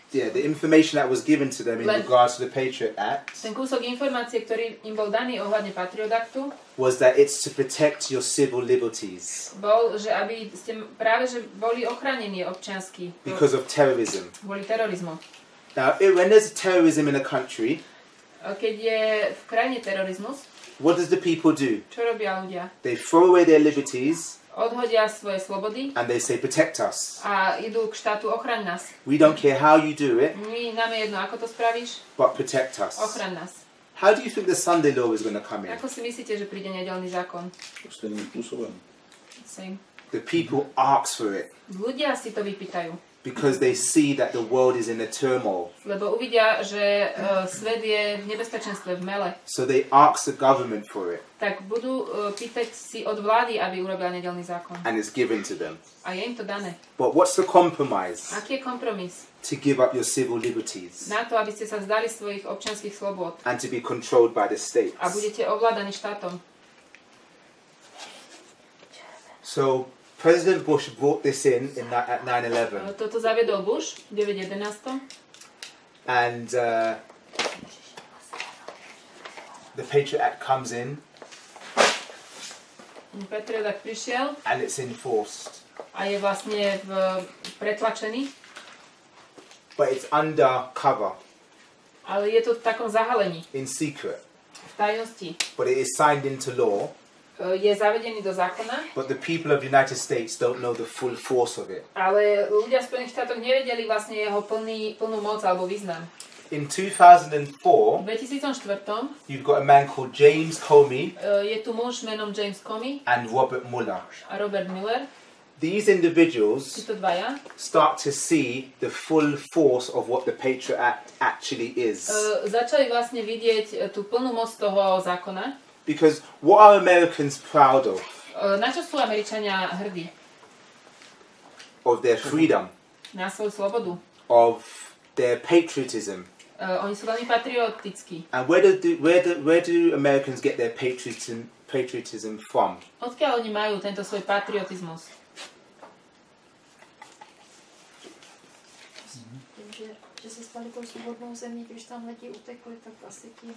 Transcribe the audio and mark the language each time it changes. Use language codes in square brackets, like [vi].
[en] the information that was given to them in regards to the Patriot Act [sk] Ten kúsok informácie, ktorý im bol daný ohľadne Patriot Actu, [en] was that it's to protect your civil liberties [sk] bol, že aby ste práve že boli ochránení občiansky [en] because of terrorism. [sk] kvôli terorizmu. [en] Now, when there's terrorism in a country, [sk] Keď je v krajine terorizmus, [en] what does the people do? [sk] čo robia ľudia? [en] They throw away their liberties [sk] odhodia svoje slobody [en] and they say, protect us. [sk] a idú k štátu, ochraň nás. [en] We don't care how you do it, [sk] Nám je jedno, ako to spravíš, [en] but protect us. [sk] ochraň nás. [en] How do you think the Sunday law is going to come in? [sk] Ako si myslíte, že príde nedeľný zákon? [cs] Stejným spôsobom. [en] Same. The people ask for it [sk] Ľudia si to vypýtajú, [en] because they see that the world is in a turmoil. [sk] lebo uvidia, že svet je v nebezpečenstve, v mele. [en] So they ask the government for it, [sk] Tak budú pýtať si od vlády, aby urobila nedeľný zákon. [en] and it's given to them. [sk] A je im to dané. [en] But what's the compromise? [sk] Aký je kompromis? [en] To give up your civil liberties [sk] Na to, aby ste sa vzdali svojich občianskych slobôd [en] and to be controlled by the state. [sk] a budete ovládaní štátom. [en] So President Bush brought this in at 9/11, [sk] Toto zaviedol Bush v 9.11. [en] and the Patriot Act comes in [sk] Patriot Act prišiel [en] and it's enforced. [sk] a je vlastne pretlačený, [en] But it's under cover, [sk] ale je to v takom zahalení, [en] in secret. [sk] v tajnosti. [en] But it is signed into law. [sk] Je zavedený do zákona, [en] But the people of the United States don't know the full force of it. [sk] ale ľudia v Spojených štátoch nevedeli vlastne jeho plnú moc alebo význam. [en] In [sk] V [en] 2004, [sk] 2004 [en] you've got a man called James Comey [sk] je tu muž menom James Comey [en] and Robert Mueller. [sk] a Robert Mueller. [en] These individuals [sk] Títo dvaja [en] start to see the full force of what the Patriot Act actually is. [sk] začali vlastne vidieť tú plnú moc toho zákona. [en] Because what are Americans proud of? [sk] Na čo sú Američania hrdí? [en] Of their freedom, [sk] Na svoju slobodu. [en] of their patriotism. [sk] Oni sú veľmi patriotickí. [en] And where do Americans get their patriotism from? [sk] Odkiaľ oni majú tento svoj patriotizmus? [cs] Že se stali tou svobodnou zemí, když tam lidi utekli, tak asi tím.